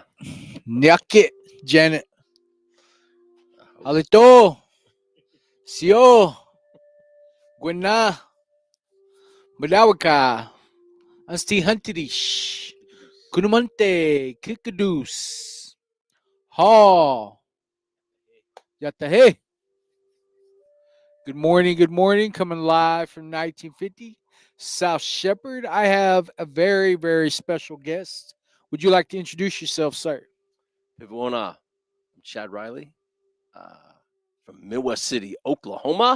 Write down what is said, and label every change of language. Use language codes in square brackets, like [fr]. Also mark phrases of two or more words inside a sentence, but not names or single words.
[en] Nyakit, Janet, Halito, Sio, Gwena, Madawaka, Ansti Hunterish, Kunumante, Kikadus, Ha, Yatahe. Good morning, coming live from 1950, South Shepherd. I have a very, very special guest. Would you like to introduce yourself, sir? Pivawona. I'm Chad Riley from Midwest City, Oklahoma.